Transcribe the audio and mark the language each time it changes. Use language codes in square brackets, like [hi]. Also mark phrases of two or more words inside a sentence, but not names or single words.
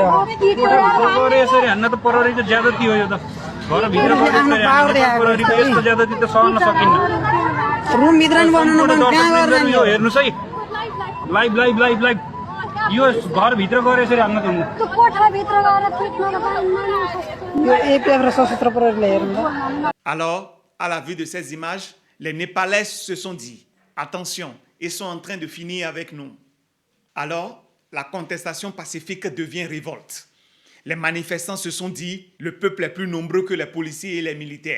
[ne] यसरी हान्न त प्रहरीको ज्यादती हो। यो त घरभित्र यस्तो ज्यादती त सहन सकिन्न। रुमभित्र नि बनाउनु पर्छ, कहाँ गरेर यो हेर्नुस् है, लाइभ यो घरभित्र गएर यसरी हान्न त हुन्न। कोठाभित्र गएर यो एपिएफ र सशस्त्र प्रहरीले हेर्नु त। [fr] Alors, à la vue de ces images, les Népalais se sont dit « Attention, ils sont en train de finir avec nous ». Alors, la contestation pacifique devient révolte. Les manifestants se sont dit « Le peuple est plus nombreux que les policiers et les militaires ».